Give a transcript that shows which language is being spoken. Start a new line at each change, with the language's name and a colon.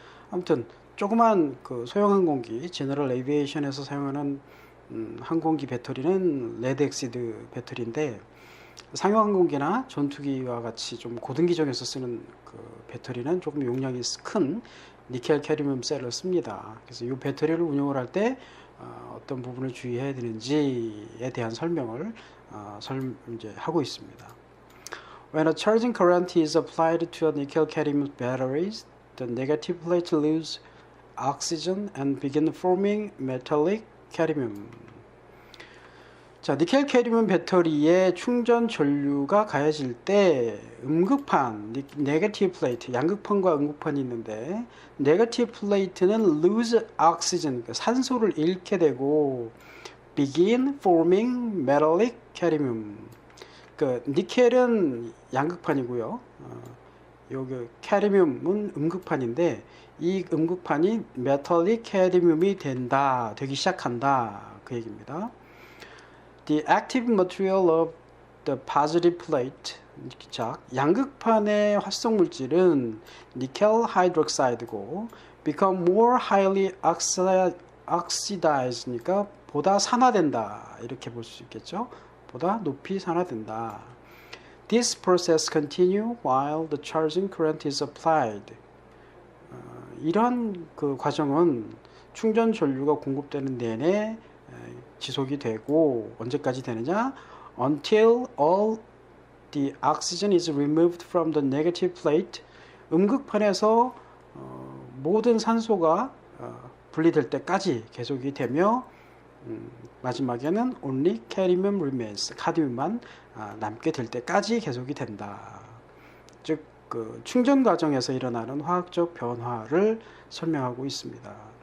Korean: 아무튼 조그만 그 소형 항공기, 제너럴 에비에이션에서 사용하는 항공기 배터리는 레드 엑시드 배터리인데, 상용 항공기나 전투기와 같이 좀 고등기종에서 쓰는 그 배터리는 조금 용량이 큰 니켈 캐드뮴 셀을 씁니다. 그래서 이 배터리를 운용을 할 때 어떤 부분을 주의해야 되는지에 대한 설명을 이제 하고 있습니다.
English: When a charging current is applied to a nickel cadmium batteries, the negative plate loses oxygen and begin forming metallic cadmium.
Korean: 자, 니켈 캐드뮴 배터리에 충전 전류가 가해질 때 음극판, 네거티브 플레이트, 양극판과 음극판이 있는데, 네거티브 플레이트는
English: lose oxygen,
Korean: 산소를 잃게 되고
English: begin forming metallic cadmium.
Korean: 그 니켈은 양극판이고요. 여기 캐드뮴은 음극판인데, 이 음극판이 metallic cadmium이 되기 시작한다, 그 얘기입니다.
English: The active material of the positive plate,
Korean: 자, 양극판의 활성 물질은 니켈 하이드록사이드고
English: become more highly oxidized
Korean: 니까 보다 산화된다, 이렇게 볼 수 있겠죠. 보다 높이 산화된다.
English: This process continue while the charging current is applied.
Korean: 이런 그 과정은 충전 전류가 공급되는 내내 지속이 되고, 언제까지 되느냐?
English: Until all the oxygen is removed from the negative plate.
Korean: 음극판에서 모든 산소가 분리될 때까지 계속이 되며, 마지막에는
English: only cadmium remains,
Korean: 카드뮴만 남게 될 때까지 계속이 된다. 즉, 그 충전 과정에서 일어나는 화학적 변화를 설명하고 있습니다.